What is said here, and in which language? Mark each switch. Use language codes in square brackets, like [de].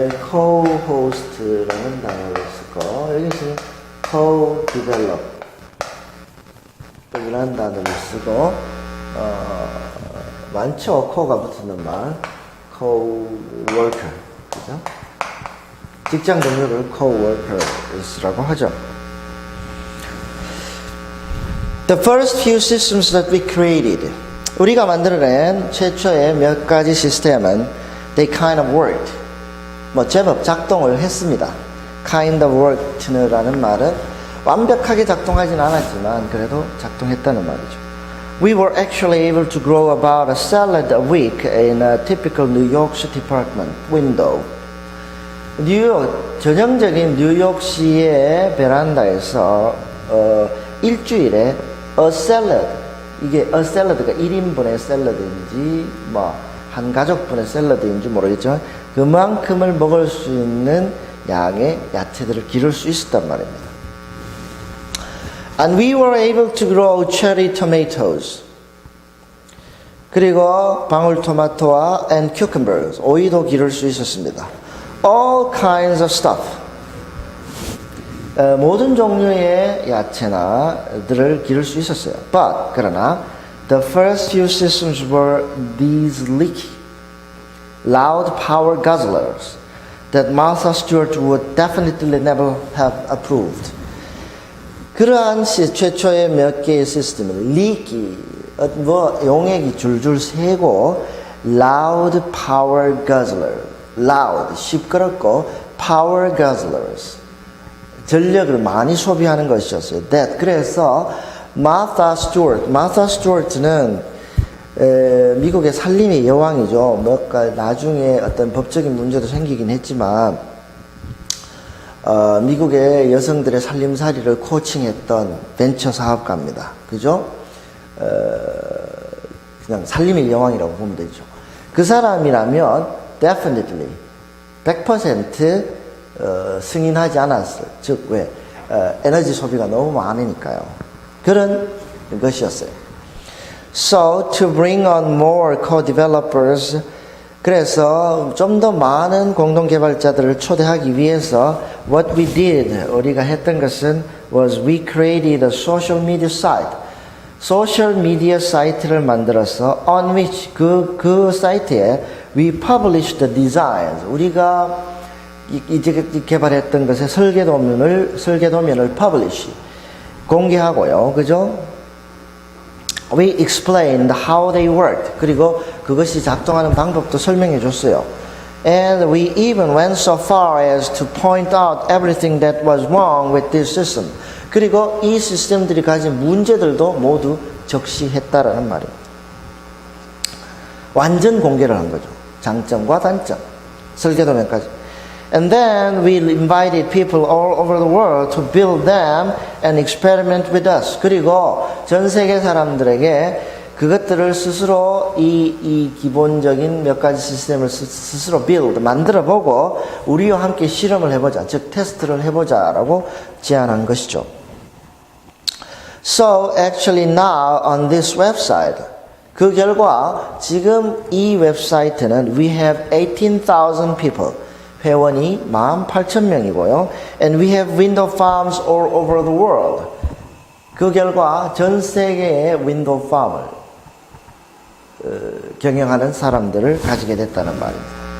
[ko] co-host라는 단어를 쓰고 여기서 co-develop 이라는 단어를 쓰고 많죠. co가 붙는 말 co-worker 그죠? 직장 동료를 co-workers라고 하죠. [en] The first few systems that we created [ko] 우리가 만들어낸 최초의 몇 가지 시스템은 [en] they kind of worked [ko] 제법 작동을 했습니다. kind of worked라는 말은 완벽하게 작동하진 않았지만 그래도 작동했다는 말이죠. [en] We were actually able to grow about a salad a week in a typical New York City apartment window. [ko] 전형적인 뉴욕시의 베란다에서 일주일에 a salad, 이게 a salad가 1인분의 샐러드인지 한 가족분의 샐러드인지 모르겠지만 그만큼을 먹을 수 있는 양의 야채들을 기를 수 있었단 말입니다. [en] And we were able to grow cherry tomatoes. [ko] 그리고 방울토마토와 [en] and cucumbers, [ko] 오이도 기를 수 있었습니다. [en] All kinds of stuff. [ko] 모든 종류의 야채나들을 기를 수 있었어요. [en] But [ko] 그러나 [en] the first few systems were these leaky, loud power guzzlers that Martha Stewart would definitely never have approved. [ko] 그러한 최초의 몇 개의 시스템을 leaky, 용액이 줄줄 새고 loud power guzzler, loud, 시끄럽고 power guzzlers, 전력을 많이 소비하는 것이었어요. That, 그래서 Martha Stewart는 미국의 살림의 여왕이죠. 나중에 어떤 법적인 문제도 생기긴 했지만 미국의 여성들의 살림살이를 코칭했던 벤처 사업가입니다. 그죠? 그냥 살림의 여왕이라고 보면 되죠. 그 사람이라면 definitely 100% 승인하지 않았어요. 즉 왜? 에너지 소비가 너무 많으니까요. 그런 것이었어요. [en] So to bring on more co-developers, [ko] 그래서 좀 더 많은 공동 개발자들을 초대하기 위해서 [en] what we did, [ko] 우리가 했던 것은 [en] was we created a social media site. [ko] 소셜 미디어 사이트를 만들어서 [en] on which [ko] 그 사이트에 [en] we published the designs. [ko] 우리가 이제 개발했던 것의 설계도면을 publish, 공개하고요. 그죠? [en] We explained how they worked. [ko] 그리고 그것이 작동하는 방법도 설명해 줬어요. [en] And we even went so far as to point out everything that was wrong with this system. [ko] 그리고 이 시스템들이 가진 문제들도 모두 적시했다라는 말이에요. 완전 공개를 한 거죠. 장점과 단점, 설계도면까지. [en] And then we invited people all over the world to build them and experiment with us. [ko] 그리고 전 세계 사람들에게 그것들을 스스로 이 기본적인 몇 가지 시스템을 스스로 만들어보고 우리와 함께 실험을 해보자, 즉 테스트를 해보자라고 제안한 것이죠. [en] So actually now on this website, [ko] 그 결과 지금 이 웹사이트는 [en] we have 18,000 people. [ko] 회원이 18,000명이고요. [en] And we have window farms all over the world. [ko] 그 결과 전 세계의 윈도우 팜을 경영하는 사람들을 가지게 됐다는 말입니다.